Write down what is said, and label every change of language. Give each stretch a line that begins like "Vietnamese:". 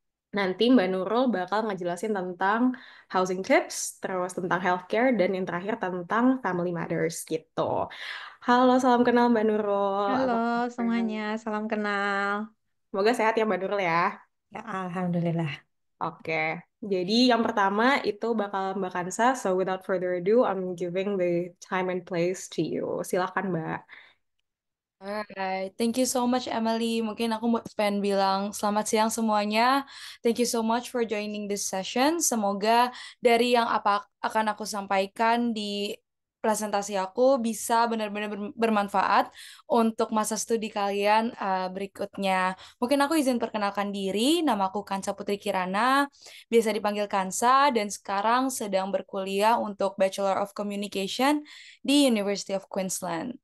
Indonesian: Nanti Mbak Nurul bakal ngejelasin tentang housing tips, terus tentang healthcare, dan yang terakhir tentang family matters gitu. Halo, salam kenal Mbak Nurul. Halo Apa kabar? semuanya, salam kenal. Semoga sehat ya Mbak Nurul ya. Ya, Alhamdulillah. Oke, jadi yang pertama itu bakal Mbak Kansa.
English: So without further ado, I'm giving the time and place to you.
Indonesian: Silakan Mbak.
English: Alright, thank you so much Emily.
Indonesian: Mungkin aku mau pengen bilang selamat siang semuanya.
English: Thank you so much for joining this session.
Indonesian: Semoga dari yang apa akan aku sampaikan di presentasi aku bisa benar-benar bermanfaat untuk masa studi kalian berikutnya. Mungkin aku izin perkenalkan diri, nama aku Kansa Putri Kirana, biasa dipanggil Kansa, dan sekarang sedang berkuliah untuk Bachelor of Communication di University of Queensland.